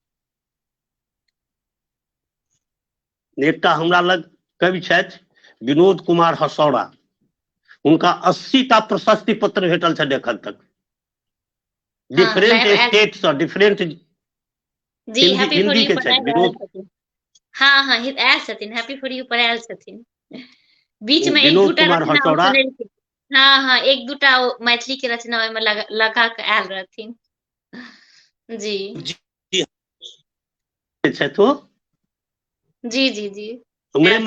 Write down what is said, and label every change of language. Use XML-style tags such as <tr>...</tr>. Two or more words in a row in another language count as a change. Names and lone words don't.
<mai>एकटा हमरा लग कवि छथि विनोद कुमार हसौड़ा, हुनका 80टा प्रशस्ति पत्र भेटल छनि एखन तक, हाँ डिफरेंट लाइव आयल स्टेट सँ, डिफरेंट जी हैप्पी फॉर हिंदी यू के पर छथि लाइव आयल विनोद, छथिन। हाँ हाँ आयल छथिन, हैप्पी फॉर यू पर आयल छथिन। बीच में एक विनोद दूटा कुमार रचना ओ हसौड़ा सुनेलखिन। हाँ हाँ एक दूटा मैथिली के रचना ओहिमे लगा के आयल रहथिन। जी छथि ओ जी जी जी हमरे</mai>